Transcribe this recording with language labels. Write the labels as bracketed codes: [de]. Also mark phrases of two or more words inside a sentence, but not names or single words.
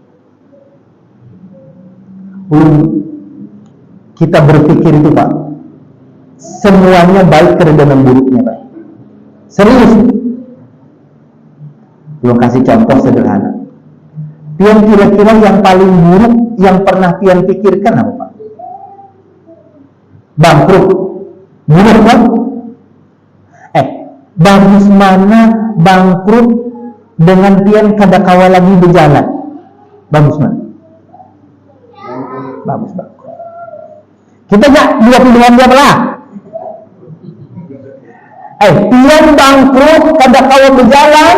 [id] Kita berpikir itu Pak, semuanya baik dan buruknya Pak. Serius. Belum kasih contoh sederhana. Pian kira-kira yang paling buruk yang pernah pian pikirkan apa Pak? Bangkrut. Buruk kan? [bjn] Bagus mana bangkrut dengan pian kadakawa lagi berjalan? [id] Bagus mana? Bagus. Kita gak 22 jam lah. [bjn] Pian bangkrut kadakawa berjalan.